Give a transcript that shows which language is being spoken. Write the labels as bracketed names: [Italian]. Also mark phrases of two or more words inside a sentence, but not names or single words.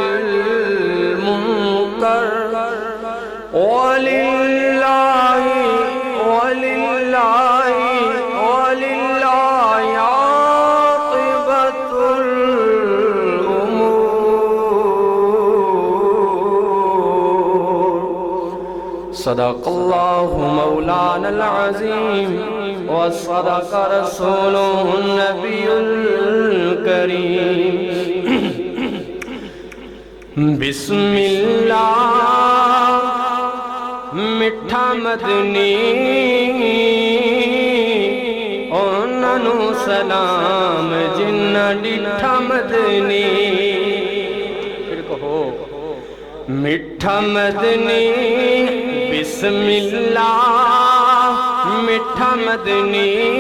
[Arabic] المنكر ولله عاقبة الأمور صدق الله مولانا العظيم وصدق رسوله النبي الكريم بسم اللہ [Punjabi] مٹھا مدنی انہاں نوں سلام جنہ ڈٹھا مدنی پھر کہو مٹھا مدنی [Arabic] بسم اللہ [Punjabi] مٹھا مدنی